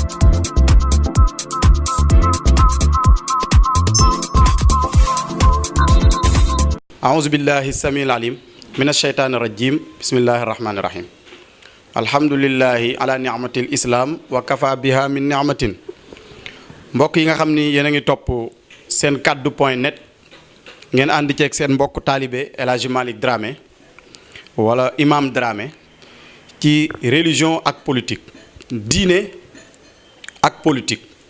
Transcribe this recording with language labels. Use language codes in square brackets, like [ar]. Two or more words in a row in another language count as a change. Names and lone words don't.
[ar] أعوذ بالله السميع العليم من الشيطان الرجيم بسم الله الرحمن الرحيم الحمد لله على نعمة الإسلام وكفى بها من نعمة [wo] mbokk yi nga xam ni yéen a ngi topp seen kaddu point net ngeen ànd ceeg seen mbokk taalibe El Hadji Malick Dramé wala Imam Dramé ci religion ak politique diine ak politique